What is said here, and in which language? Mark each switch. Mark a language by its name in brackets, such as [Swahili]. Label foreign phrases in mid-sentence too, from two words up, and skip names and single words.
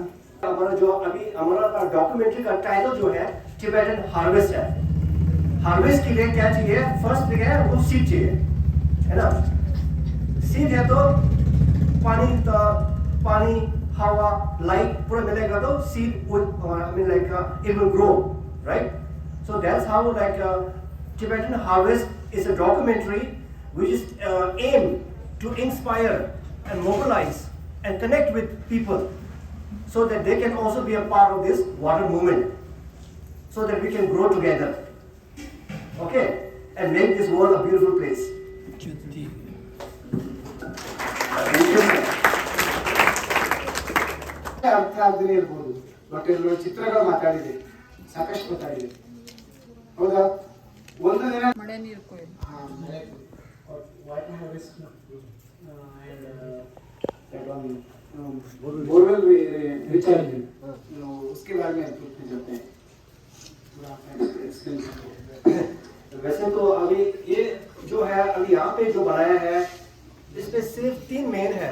[Hindi] हमारा जो अभी हमारा डॉक्यूमेंट्री का टाइटल जो है टिबेटन हार्वेस्ट है। हार्वेस्ट के लिए क्या चाहिए? फर्स्ट है वो सीड चाहिए, है ना। सीड है तो पानी हवा लाइट पूरा मिलेगा तो सीड [English] it will grow, right? So that's how Tibetan Harvest is a documentary which is aimed to inspire and mobilize and connect with people so that they can also be a part of this water movement, so that we can grow together, okay, and make this world a beautiful place. [Kannada] ಅರ್ಥ ಆಗದೇ ಇರ್ಬೋದು, ಬಟ್ ಇಲ್ಲಿ ಚಿತ್ರಗಳು ಮಾತಾಡಿದೆ, ಸಾಕಷ್ಟು ಮಾತಾಡಿದೆ, ಹೌದಾ? ಒಂದು ದಿನ ಮಳೆ ನೀರು ಕೊಯ್ದು [English] borewell recharge [Hindi] उसके बारे में जाते हैं। वैसे तो अभी ये जो है अभी यहाँ पे जो बनाया है इसमें सिर्फ 3 मेन है।